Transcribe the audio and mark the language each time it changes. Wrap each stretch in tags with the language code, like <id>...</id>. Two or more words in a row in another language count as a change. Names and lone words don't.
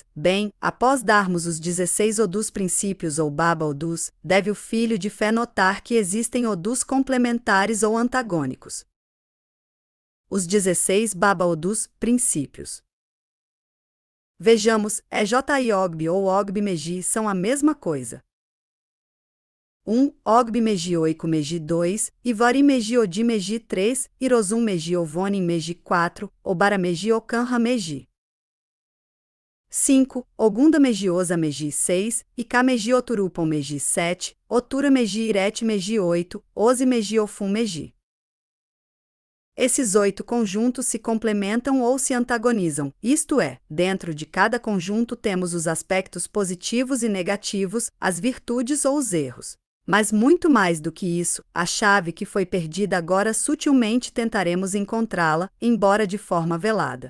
<pt>Bem, após darmos os 16 Odus princípios ou Baba Odus, deve o filho de fé notar que existem Odus complementares ou antagônicos. Os 16 Baba Odus princípios. Vejamos, EJ Ogbi ou Ogbi Meji são a mesma coisa. 1. Ogbi Meji Oiko Meji 2, Ivari Meji Odi Meji 3, Irozum Meji Ovonin Meji 4, Obara Meji Okanha Meji 5. Ogunda Meji Osa Meji 6, Ika Meji Oturupon Meji 7, Otura Meji Irete Meji 8, Ozi Meji Ofun Meji. Esses 8 conjuntos se complementam ou se antagonizam, isto é, dentro de cada conjunto temos os aspectos positivos e negativos, as virtudes ou os erros. Mas muito mais do que isso, a chave que foi perdida agora sutilmente tentaremos encontrá-la, embora de forma velada.</pt>